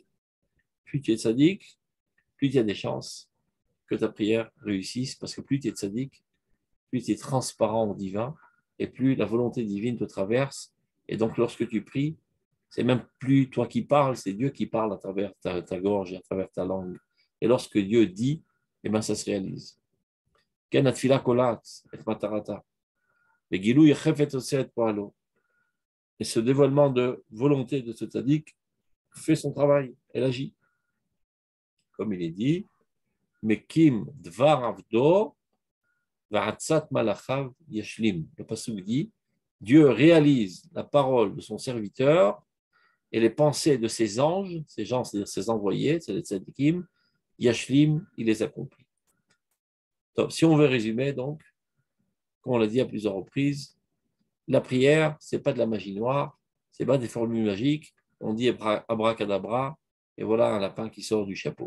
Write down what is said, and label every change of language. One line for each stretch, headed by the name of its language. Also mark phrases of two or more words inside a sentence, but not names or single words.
French: Plus tu es tzaddik, plus il y a des chances que ta prière réussisse, parce que plus tu es tzaddik, plus tu es transparent au divin, et plus la volonté divine te traverse. Et donc, lorsque tu pries, c'est même plus toi qui parles, c'est Dieu qui parle à travers ta gorge et à travers ta langue. Et lorsque Dieu dit, eh bien, ça se réalise.
Hebrew: כן התפילה קולעת את מטרתה.
French: Et ce dévoilement de volonté de ce tzaddik fait son travail, elle agit. Comme il est dit,
Hebrew: מקים דבר עבדו ועצת מלאכיו ישלים.
French: Le pasuk dit, Dieu réalise la parole de son serviteur et les pensées de ses anges, ces gens, c'est-à-dire ses envoyés, c'est les tzaddikim, yashlim, il les accomplit. Donc, si on veut résumer, donc, comme on l'a dit à plusieurs reprises, la prière, ce n'est pas de la magie noire, ce n'est pas des formules magiques, on dit abracadabra, et voilà un lapin qui sort du chapeau.